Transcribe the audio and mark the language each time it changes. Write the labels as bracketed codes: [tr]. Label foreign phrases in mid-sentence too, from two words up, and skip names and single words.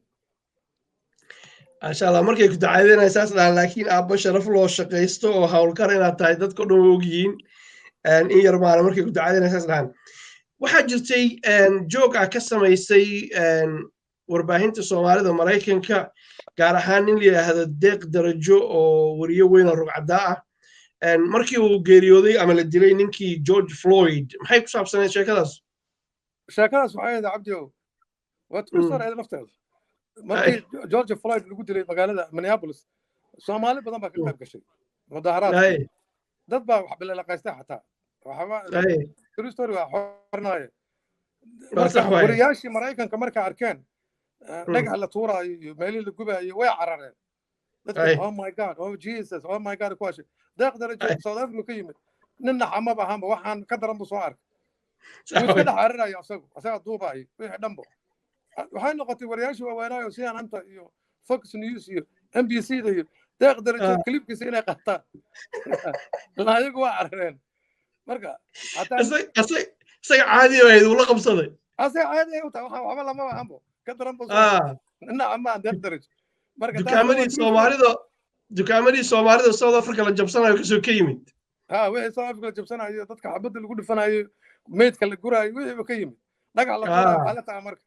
[ar] ما شاء الله [so] markay ku dacaydeenay saas dhahan laakiin aabba sharaf loo shaqaysto oo hawlkar inaad tahay dadka dhan ogyihiin in yar maana markay ku ducaadeen saas dhahan waxaa jirtay joog ah ka samaysay warbaahinta soomaalida maraykanka gaar ahaan nin la yidhaahdo deeq darajo oo wariyo weyn oo rugcadaa ah markii uu geeriyooday ama la dilay ninkii George Floyd maxay ku saabsaneed sheekadaas waxay ahayd cabdiow waa [en] true story [so] ayada lafteeda markii George Floyd lagu dilay magaalada Minneapolis Soomaali badan baa ka qayb gashay mudaharaad dad baa wax bilaqaystay xataa waxba [en] true story [so] waa xornaaye wariyaashii maraykanka markay arkeen dhagax la tuuraayo iyo meelihii la gubaayo way carareen dadka [en] oh my god oh Jesus oh my god [so] kuwaashay deeq darajo South Africa ka yimid ninna xamaba ahaanba waxaan ka daran buu soo arkay wuu iska dhex cararayo asaga duubaayo wixii dhanbo waxay noqotay wariyaashii waaweynaayo CNN iyo Fox News iyo NBC da iyo deeq darajo klibkiisa inay qaataan ayagu waa carareen marka isaga caadi ahayd uu la qabsaday asaga caadi ahayd waxba lama ahanbo ka daran buu inna ama deeq darajo marka dukaamadii Soomaalida South Africa la jabsanayo kasoo ka yimid wixii South Africa la jabsanayo dadka xabadda lagu dhifanayo meedka la guraayo wixii ka yimid dhagax la tuurayo xaalada